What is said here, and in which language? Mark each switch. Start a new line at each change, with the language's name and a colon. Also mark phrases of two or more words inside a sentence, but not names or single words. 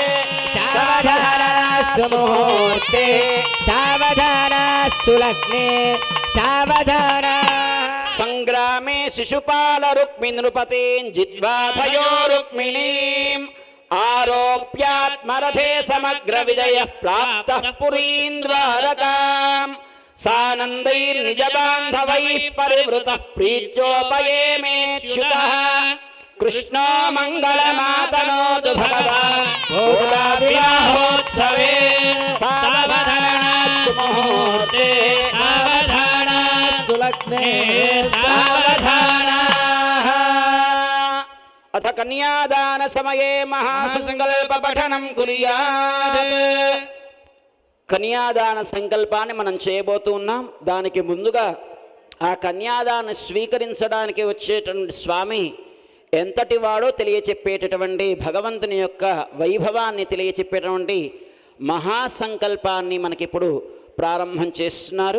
Sanskrit: సావధాన సుముహూర్తే సావధాన సులగ్నే సావధాన సంగ్రామే శిశుపాల రుక్మి నృపతేన్ జిత్వాభయో రుక్మిణీం ఆరోప్యాత్మరథే సమగ్ర విజయ ప్రాప్తః పురీం ద్వారకాం सानन्दैर्निजबान्धवैः परिवृतः प्रीत्योपयेमेच्युतः कृष्णो मङ्गलमातनोतु भगवान् भूताविवाहोत्सवे सावधानास्तु मुहूर्ते सावधानास्तु लग्ने सावधानाः। अथ कन्यादान समये महासंकल्प पठनं कुर्यात्।
Telugu: కన్యాదాన సంకల్పాన్ని మనం చేయబోతూ ఉన్నాం. దానికి ముందుగా ఆ కన్యాదాన్ని స్వీకరించడానికి వచ్చేటువంటి స్వామి ఎంతటి వాడో తెలియచెప్పేటటువంటి భగవంతుని యొక్క వైభవాన్ని తెలియచెప్పేటువంటి మహాసంకల్పాన్ని మనకిప్పుడు ప్రారంభం చేస్తున్నారు.